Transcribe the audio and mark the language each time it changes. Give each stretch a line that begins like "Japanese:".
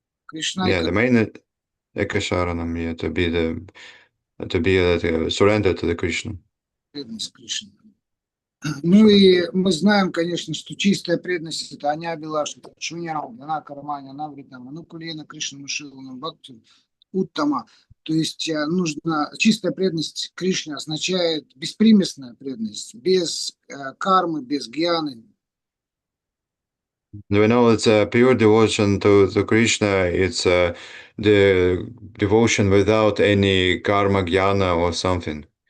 English: Yeah, the main Ekasharanam, yeah, to be surrender to the Krishna.
Russian: Преданность Кришне. Ну и мы знаем, конечно, что чистая преданность — это
Sanskrit: Аня Билашна, Шуньяу, Дана Карманя, Навритама, Нукулена, Кришна, Мушилана, Бхакти, Уттама.
Russian: То есть нужно чистая преданность Кришне означает беспримесная преданность, без кармы, без гьяны.
English: We know it's a pure devotion to Krishna. It's the devotion without any karma, jnana or something.